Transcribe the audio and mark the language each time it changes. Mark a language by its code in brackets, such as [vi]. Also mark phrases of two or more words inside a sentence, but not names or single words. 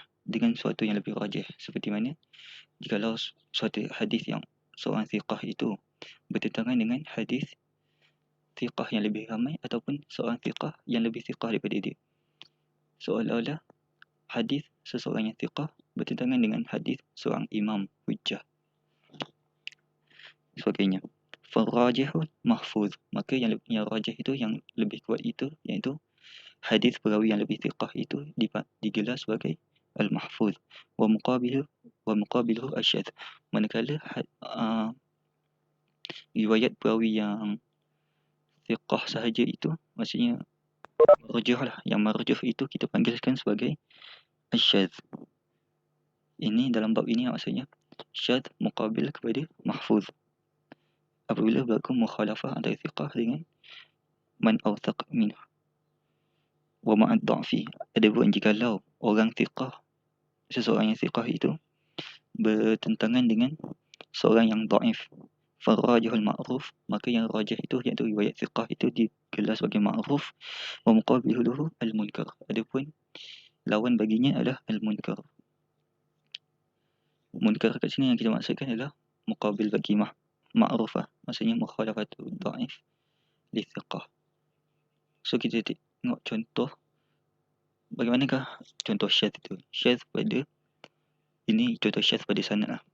[ms] dengan suatu yang lebih rajih, seperti mana jikalau suatu hadis yang seorang thiqah itu bertentangan dengan hadis thiqah yang lebih ramai ataupun seorang thiqah yang lebih thiqah daripada dia, seolah-olah hadis seseorang yang thiqah bertentangan dengan hadis seorang imam hujjah sebagainya. [ar] فراجح محفوظ, [ms] maka yang rajih itu, yang lebih kuat itu, iaitu hadis perawi yang lebih thiqah itu digelar sebagai [ar] المحفوظ ومقابله الشاذ, [ms] manakala riwayat perawi yang thiqah sahaja itu, maksudnya marjuh lah, yang marjuh itu kita panggilkan sebagai asyadz. Ini dalam bab ini maksudnya syadz muqabil kepada mahfuz apabila berlaku mukhalafah antara thiqah dengan [ar] من أوثق منه ومع الضعف. [ms] Adapun jikalau orang thiqah, seseorang yang thiqah itu bertentangan dengan seorang yang dhaif, [ar] فالراجح المعروف, [ms] maka yang rajih itu iaitu riwayat thiqah itu digelar sebagai ma'ruf, [ar] ومقابله المنكر, [ms] adapun lawan baginya adalah al-munkar. Munkar kat sini yang kita maksudkan adalah muqabil bagi ma'rufah, maksudnya [ar] مخالفة ضعيف لثقة. [ms] So kita tengok contoh bagaimanakah contoh syadz itu. Syadz pada ini contoh syadz pada sanad lah.